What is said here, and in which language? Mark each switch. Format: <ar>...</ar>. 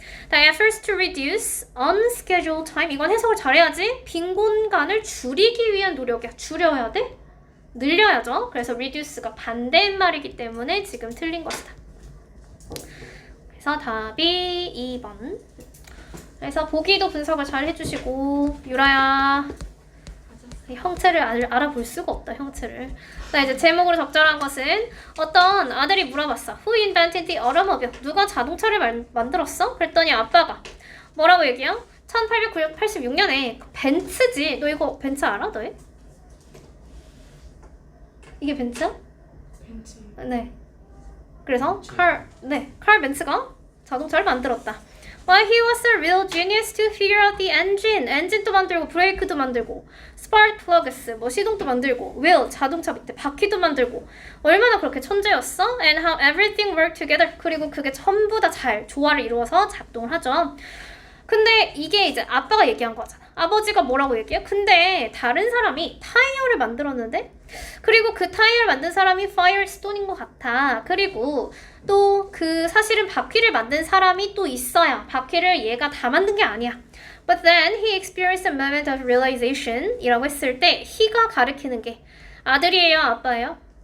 <en>The efforts to reduce unscheduled time,</en> <ko>이건 해석을 잘해야지. 빈 공간을 줄이기 위한 노력이야. 줄여야 돼? 늘려야죠. 그래서 reduce가 반대말이기 때문에 지금 틀린 것이다. 그래서 답이 2번. 그래서 보기도 분석을 잘 해주시고, 유라야, 형체를 알아볼 수가 없다. 형체를. 자, 이제 제목으로 적절한 것은 어떤 아들이 물어봤어.</ko> <en>Who invented the automobile?</en> <ko>누가 자동차를 만들었어? 그랬더니 아빠가 뭐라고 얘기해요? 1886년에 벤츠지. 너 이거 벤츠 알아? 너희? 이게 벤츠야? 벤츠. 네. 그래서 칼 벤츠가 자동차를 만들었다.</ko> <en>Well, he was a real genius to figure out the engine.</en> <ko>엔진도 만들고 브레이크도 만들고 spark plugs, 뭐 시동도 만들고 wheel, 자동차 밑에 바퀴도 만들고 얼마나 그렇게 천재였어?</ko> <en>And how everything worked together.</en> <ko>그리고 그게 전부 다 잘 조화를 이루어서 작동을 하죠. 근데 이게 이제 아빠가 얘기한 거잖아. 아버지가 뭐라고 얘기해? 근데 다른 사람이 타이어를 만들었는데? 그리고 그 타이어를 만든 사람이 파이어스톤인 것 같아. 그리고 또 그 사실은 바퀴를 만든 사람이 또 있어요. 바퀴를 얘가 다 만든 게 아니야.</ko> <en>But then he experienced a moment of realization</en> <ko>이라고 했을 때 he가 가리키는 게 아들이에요, 아빠예요?</ko>